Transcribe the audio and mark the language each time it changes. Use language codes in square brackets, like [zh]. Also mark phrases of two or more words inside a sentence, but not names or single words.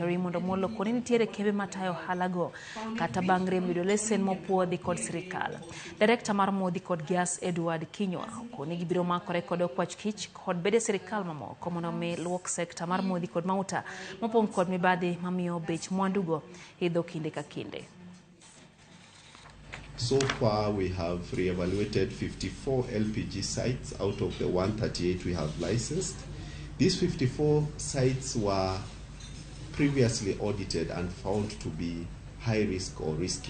[luo] Raymond Omollo koni nitiere kembe matayo ohalago kata bang' rem yudo lesen mopuodhi kod sirkal. Direkta mar modhi kod gas Edward Kinywa koni gibiro makore kod okwach kich kod bede sirkal mamoko mondo mi luok sekta mar modhi kod mauta mopong' kod mibadhi mamiyo bech mwandugo idho kinde ka kinde. [en] So far, we have re-evaluated 54 LPG sites out of the 138 we have licensed. These 54 sites were previously audited and found to be high risk or risky.